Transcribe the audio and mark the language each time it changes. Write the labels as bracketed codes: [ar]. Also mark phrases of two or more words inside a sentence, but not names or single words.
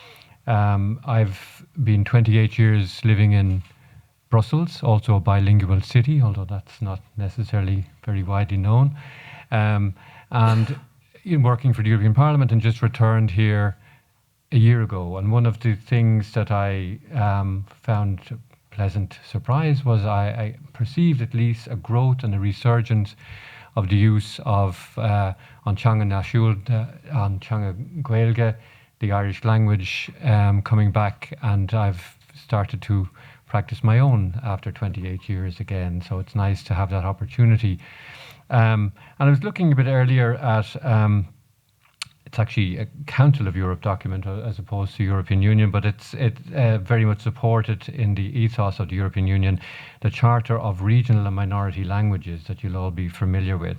[en] I've been 28 years living in Brussels, also a bilingual city, although that's not necessarily very widely known, and in working for the European Parliament, and just returned here a year ago. And one of the things that I found a pleasant surprise was I perceived at least a growth and a resurgence of the use of [ga] an teanga náisiúnta, an teanga Gaeilge, [en] the Irish language, coming back, and I've started to practice my own after 28 years again, so it's nice to have that opportunity. And I was looking a bit earlier at it's actually a Council of Europe document as opposed to European Union, but it's very much supported in the ethos of the European Union, the Charter of Regional and Minority Languages that you'll all be familiar with.